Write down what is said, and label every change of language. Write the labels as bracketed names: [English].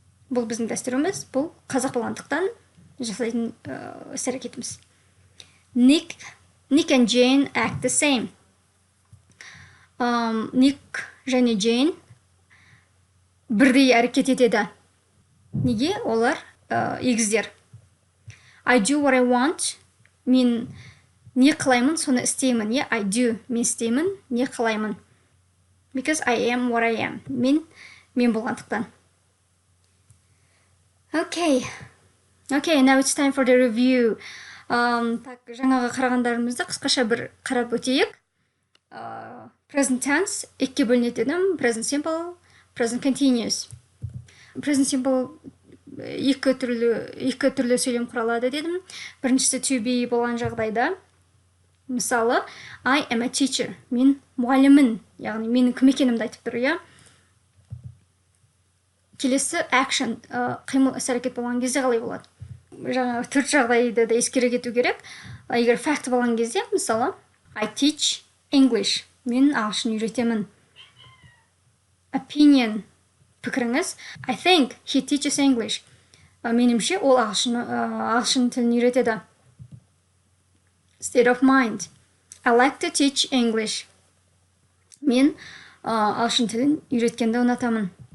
[Kazakh] Бұл біздің дәстүріміз, бұл қазақ болғандықтан жасайтын іс-әрекетіміз. [English] Nick and Jane act the same. [Kazakh] Nick және Jane бірдей әрекет етеді. Неге? Олар егіздер. [English] I do what I want [Kazakh] Мен не қылаймын, соны істеймін. [English] Yeah, I do. [Kazakh] Мен істеймін, не қылаймын. [English] Because I am what I am. [Kazakh] Мен болғандықтан. [English] Okay, now it's time for the review. [Kazakh] Так, жаңағы қарағандарымызды қысқаша бір қарап өтейік. Present tense екіге бөлінеді дедім. [English] Present simple, present continuous. [Kazakh] Present simple екі түрлі сөйлем құралады дедім. Біріншісі to be болған жағдайда. [English] Мысалы, I am a teacher. [Kazakh] Мен мұғалімін. Яғни менің кім екенімді айтып тұр, иә. Келесі action, қимыл іс-әрекет болған кезде қалай болады? Жаңағы төрт жағдайды да ескере кету керек. Егер fact болған кезде, мысалы, [English] I teach English. [Kazakh] Мен ағылшын үйретемін. Opinion, пікіріңіз. [English] I think he teaches English. [Kazakh] Менімше ол ағылшын тілін үйретеді. [English] State of mind. I like to teach English. [Kazakh] Мен ағылшын тілін үйреткенді ұнатамын.